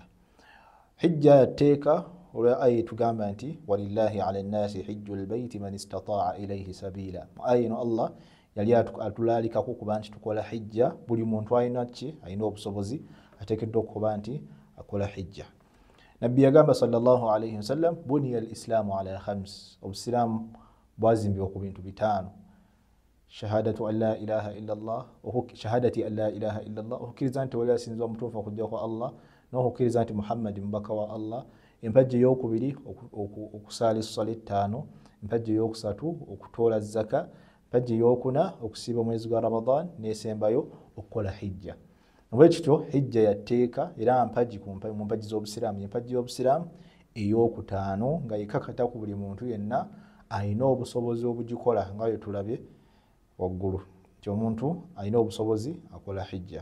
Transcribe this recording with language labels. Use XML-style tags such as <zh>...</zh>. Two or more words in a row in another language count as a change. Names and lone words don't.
<lg>Hijja yatteeka olwa aya tugamba nti</lg> <ar>ولله على الناس حج البيت من استطاع إليه سبيلا.</ar> <lg>Mu aya eno Allah yali atulaalikako kuba nti tukola hijja. Buli muntu alina ki? Alina obusobozi, ateekeddwa okuba nti akola hijja. Nabbi yagamba</lg> <ar>صلى الله عليه وسلم بني الإسلام على خمس,</ar> <lg>obusilamu bwazimbibwa ku bintu bitano:</lg> <ar>شهادة أن لا إله إلا الله شهادة أن لا إله إلا الله,</ar> <lg>okukiriza nti wali asinzibwa mutuufu okujja kwa Allah, n'okukiriza nti Muhammad mubaka wa Allah. Empajja ey'okubiri okusaala essala ettaano, empajja ey'okusatu okutoola zaka, empajja ey'okuna okusiiba omwezi gwa Ramadan, n'esembayo okukola hijja. Bwekityo hijja yatteeka era mpagi mu mpagi z'obusiraamu, empagi y'obusiraamu ey'okutaano nga yekakata ku buli muntu yenna alina obusobozi obugikola nga bwe tulabye waggulu nti omuntu alina obusobozi akola hijja.</lg>